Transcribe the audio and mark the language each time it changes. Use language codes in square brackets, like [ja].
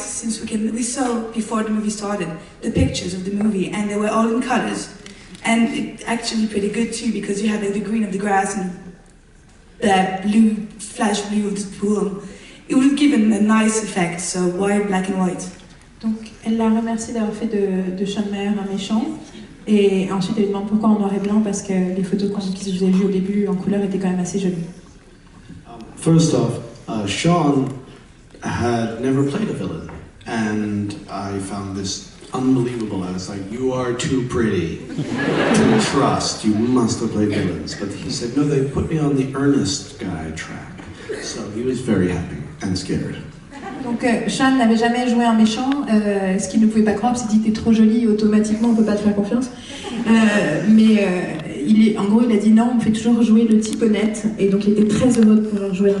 [en] Since we saw before the movie started the pictures of the movie, and they were all in colors. And it actually pretty good too, because you had like, the green of the grass and the blue, flash blue of the pool. It would have given a nice effect, so why black and white? [fr] Donc, elle l'a remercié d'avoir fait de Sean Mayher un méchant. Et ensuite, elle lui demande pourquoi en noir et blanc, parce que les photos qu'ils vous avez vues au début en couleur étaient quand même assez jolies. [en] First off, Sean had never played a villain, and I found this unbelievable. I was like, you are too pretty to trust. You must have played villains. But he said, no, they put me on the earnest guy track. So he was very happy and scared. [fr] Donc Sean n'avait jamais joué un méchant, ce qu'il ne pouvait pas croire, c'est qu'il était trop joli, automatiquement on ne peut pas te faire confiance. En gros il a dit non, on me fait toujours jouer le type honnête, et donc il était très heureux de pouvoir jouer